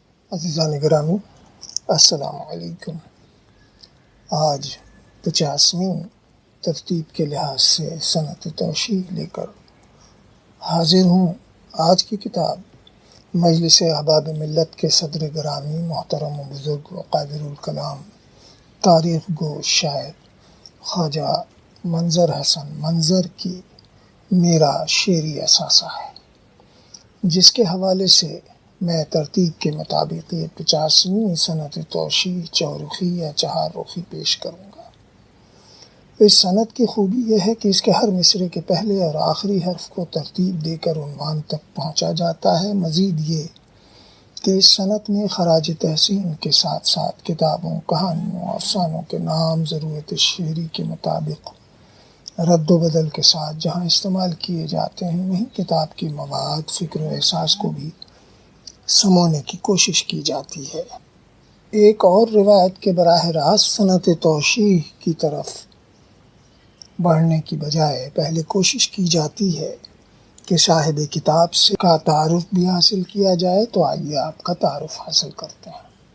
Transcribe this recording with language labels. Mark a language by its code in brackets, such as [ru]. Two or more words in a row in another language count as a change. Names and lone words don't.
[ur] عزیزان گرامی، السلام علیکم۔ آج 50ویں ترتیب کے لحاظ سے سنت توشیح لے کر حاضر ہوں۔ آج کی کتاب مجلس احباب ملت کے صدر گرامی محترم و بزرگ و قادر الکلام تاریخ گو شاعر خواجہ منظر حسن منظر کی میرا شعری اثاثہ ہے، جس کے حوالے سے میں ترتیب کے مطابق یہ 50ویں سنت توشیح چورخی یا چہار رخی پیش کروں گا۔ اس سنت کی خوبی یہ ہے کہ اس کے ہر مصرعے کے پہلے اور آخری حرف کو ترتیب دے کر عنوان تک پہنچا جاتا ہے۔ مزید یہ کہ اس سنت میں خراج تحسین کے ساتھ ساتھ کتابوں، کہانیوں، افسانوں کے نام ضرورت شعری کے مطابق رد و بدل کے ساتھ جہاں استعمال کیے جاتے ہیں، وہیں کتاب کے مواد، فکر و احساس کو بھی سمونے کی کوشش کی جاتی ہے۔ ایک اور روایت کے براہ راست سنت توشیح کی طرف بڑھنے کی بجائے پہلے کوشش کی جاتی ہے کہ صاحب کتاب سے کا تعارف بھی حاصل کیا جائے، تو آئیے آپ کا تعارف حاصل کرتے ہیں۔